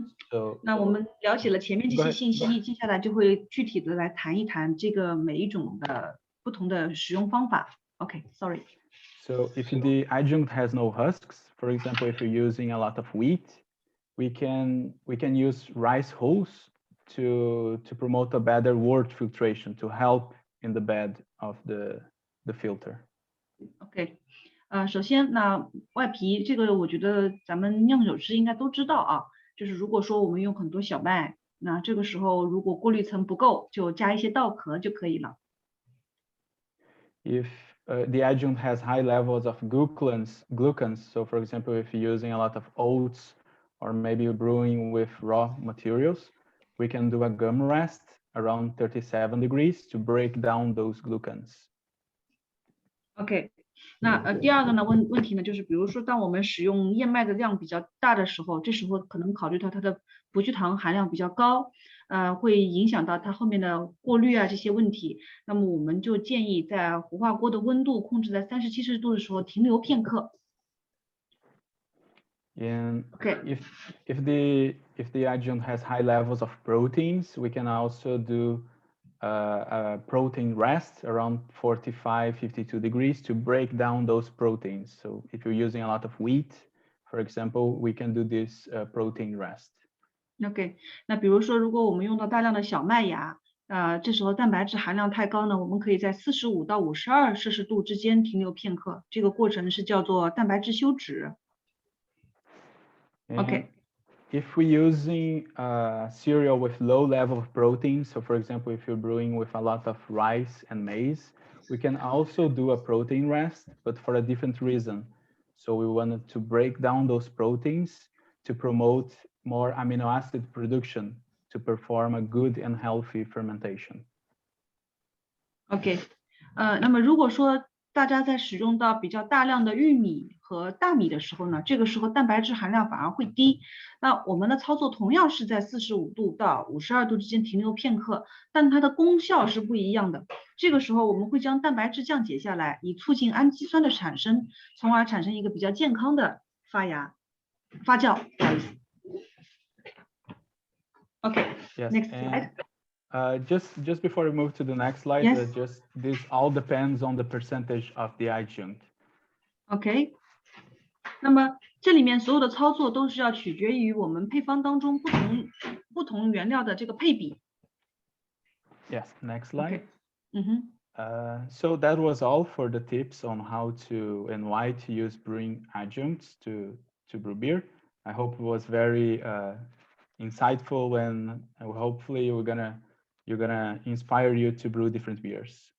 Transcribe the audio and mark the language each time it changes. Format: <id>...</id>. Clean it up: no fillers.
<en>So,</en> <zh>那我们了解了前面这些信息，接下来就会具体的来谈一谈这个每一种的不同的使用方法。</zh> <en>Okay, sorry. So if the adjunct has no husks, for example, if you're using a lot of wheat, we can use rice hulls to promote a better wort filtration to help in the bed of the filter.</en> <zh>OK， 首先那外皮这个我觉得咱们酿酒师应该都知道啊，就是如果说我们用很多小麦，那这个时候如果过滤层不够，就加一些稻壳就可以了。</zh> <en>If the adjunct has high levels of glucans, so for example, if you're using a lot of oats, or maybe you're brewing with raw materials, we can do a gum rest around 37 degrees to break down those glucans.</en> <zh>OK， 那第二个呢问题呢，就是比如说当我们使用燕麦的量比较大的时候，这时候可能考虑到它的葡聚糖含量比较高，会影响到它后面的过滤啊这些问题。那么我们就建议在糊化锅的温度控制在30、40度的时候停留片刻。</zh> <en>And okay. if the adjunct has high levels of proteins, we can also do a protein rest around 45-52 degrees to break down those proteins. So if you're using a lot of wheat, for example, we can do this protein rest.</en> <zh>OK， 那比如说如果我们用到大量的小麦芽，这时候蛋白质含量太高呢，我们可以在45到52摄氏度之间停留片刻，这个过程是叫做蛋白质休止。 Okay.</zh> <en>If we're using cereal with low level of protein, so for example, if you're brewing with a lot of rice and maize, we can also do a protein rest, but for a different reason. So we wanted to break down those proteins to promote more amino acid production to perform a good and healthy fermentation.</en> <zh>OK， 那么如果说大家在使用到比较大量的玉米和大米的时候呢，这个时候蛋白质含量反而会低。那我们的操作同样是在45度到52度之间停留片刻，但它的功效是不一样的。这个时候我们会将蛋白质降解下来，以促进氨基酸的产生，从而产生一个比较健康的发酵。不好意思。 OK，</zh> <en>yes, next slide. Just before we move to the next slide, yes. This all depends on the percentage of the adjunct.</en> <zh>OK， 那么这里面所有的操作都是要取决于我们配方当中不同原料的这个配比。</zh> <en>Yes, next slide. Okay. So that was all for the tips on how to and why to use brewing adjuncts to brew beer. I hope it was very insightful, and hopefully you're gonna inspire you to brew different beers.</en>